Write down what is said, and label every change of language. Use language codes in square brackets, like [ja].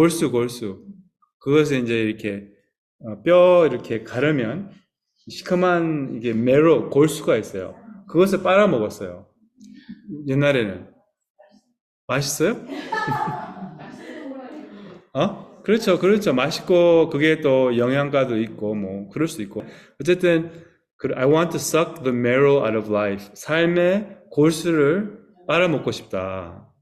[ko] 골수. 그것을 이제 이렇게 뼈 이렇게 가르면 시커먼 이게 골수가 있어요. 그것을 빨아 먹었어요. 옛날에는. 맛있어요? 그렇죠. 맛있고, 그게 또 영양가도 있고, 뭐, 그럴 수 있고. [en] 어쨌든, I want to suck the marrow out of life. [ko] 삶의 골수를 빨아먹고 싶다.